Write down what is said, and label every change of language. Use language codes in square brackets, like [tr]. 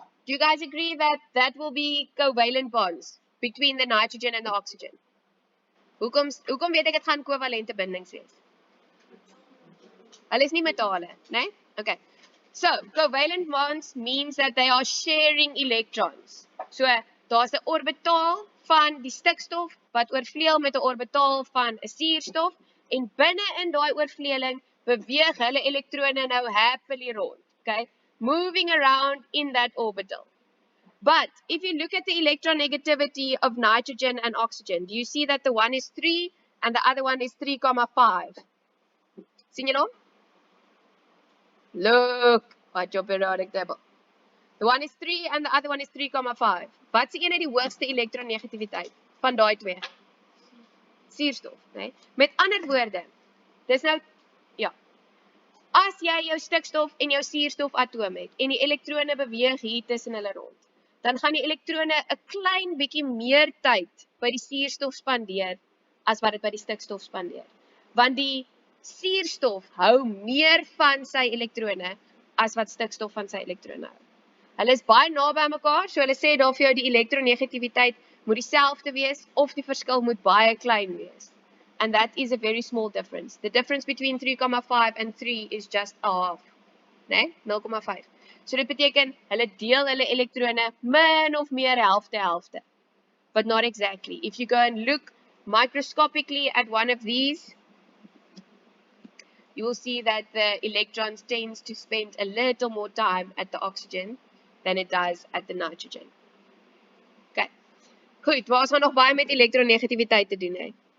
[en] Do you guys agree that that will be covalent bonds between the nitrogen and the oxygen? [af] Hoekom weet ek dit gaan kovalente bindings wees? Hulle is nie metale, né? Okay. [en] So, covalent bonds means that they are sharing electrons. [af] So, daar's 'n orbitaal van die stikstof wat oorvleuel met 'n orbitaal van 'n suurstof, en binne in daai oorvleueling beweeg hulle elektrone nou happily rond, okay? [en] Moving around in that orbital. But if you look at the electronegativity of nitrogen and oxygen, do you see that the one is 3 and the other one is 3,5? [af] Sien julle hom? [en] Look at your periodic table. The one is 3 and the other one is 3,5. [af] Wat is die ene die hoogste elektronegativiteit van daai twee? Suurstof, né? Met ander woorde, dis nou, ja. As jy jou stikstof en jou suurstofatoom het en die elektrone beweeg hier tussen hulle rond, dan gaan die elektrone 'n klein bietjie meer tyd by die suurstof spandeer as wat dit by die stikstof spandeer. Want die suurstof hou meer van sy elektrone as wat stikstof van sy elektrone hou. Hulle is baie naby aan mekaar, so hulle sê daar vir jou die elektronegativiteit moet dieselfde wees of die verskil moet baie klein wees. [en] And that is a very small difference. The difference between 3,5 and 3 is just a half, né? 0,5. [af] So dit beteken hulle deel hulle elektrone min of meer helfte, [en] but not exactly. If you go and look microscopically at one of these, you will see that the electrons tends to spend a little more time at the oxygen than it does at the nitrogen. Okay. [af] Goed, waar ons gaan nog baie met elektronegativiteit te doen, hè?